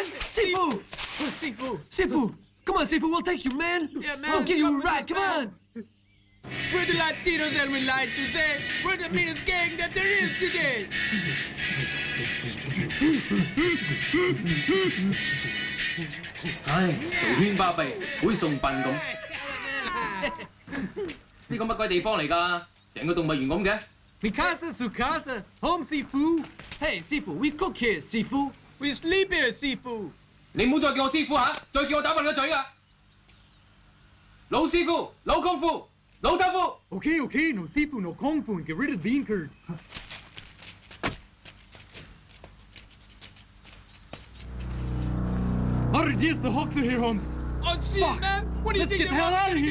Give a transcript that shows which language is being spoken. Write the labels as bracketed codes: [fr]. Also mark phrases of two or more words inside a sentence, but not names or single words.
[en] Sifu! Sifu! Come on, Sifu, we'll take you, man. Yeah, man. We'll give you a ride, come on. We're the Latinos that we like to say. We're the meanest gang that there is today. [yue] 唉，嘈喧巴閉，好似送殯咁。呢個乜鬼地方嚟㗎？成個動物園咁嘅。 [es] Mi casa, su casa, [en] home, Sifu. Hey, Sifu, we cook here, Sifu. We sleep here, Sifu. [yue] 你唔好再叫我師傅嚇，再叫我打爆你個嘴啊！老師傅，老功夫，老豆腐。 [en] Okay, okay, no Sifu, no Kung Fu, and get rid of the bean curd. Yes, the Hawks are here, Holmes. Oh, shit, Fuck. man. What do you Let's think get the hell out of here.